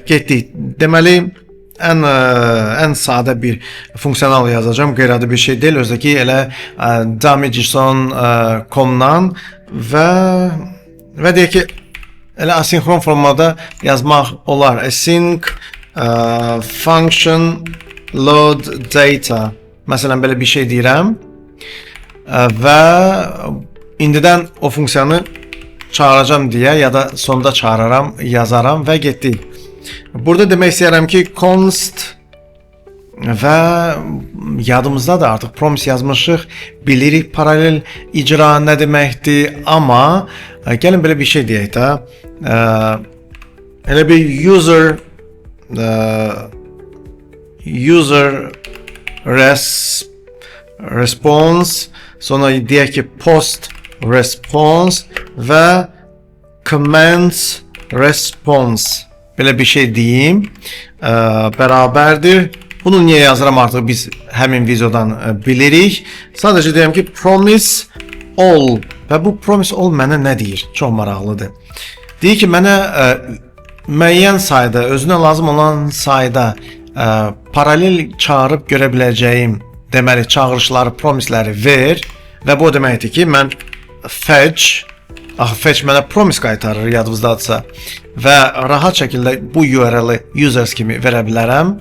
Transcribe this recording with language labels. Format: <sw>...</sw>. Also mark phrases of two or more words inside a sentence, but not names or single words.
<az>Getdik. Deməli ən sadə bir funksional yazacağım. Qeyri-adi bir şey deyil. Özdəki elə dami.json.com-dan və deyək ki, elə asinxron formada yazmaq olar.</az> <en>Async function load data.</en> <az>Məsələn, belə bir şey deyirəm və indidən o funksiyanı çağıracağım deyə ya da sonda çağıraram, yazaram və getdik. Burada demək istəyirəm ki, const və yadımızda da artıq promise yazmışıq, bilirik paralel icra nə deməkdir, amma gəlin belə bir şey deyək də, elə bir</az> <en>user response,</en> <az>sonra deyək ki</az> <en>post response</en> <az>və</az> <en>comments response.</en> <az>Belə bir şey deyim, bərabərdir. Bunu niyə yazıram artıq biz həmin videodan bilirik. Sadəcə deyəm ki,</az> <en>promise all</en> <az>və bu</az> <en>promise all</en> <az>mənə nə deyir? Çox maraqlıdır. Deyir ki, mənə müəyyən sayda, özünə lazım olan sayda paralel çağırıb görə biləcəyim, deməli, çağırışları, promiseləri ver və bu deməkdir ki, mən fetch mənə promise qaytarır yadınızdadırsa və rahat şəkildə bu URL-ı users kimi verə bilərəm.</az>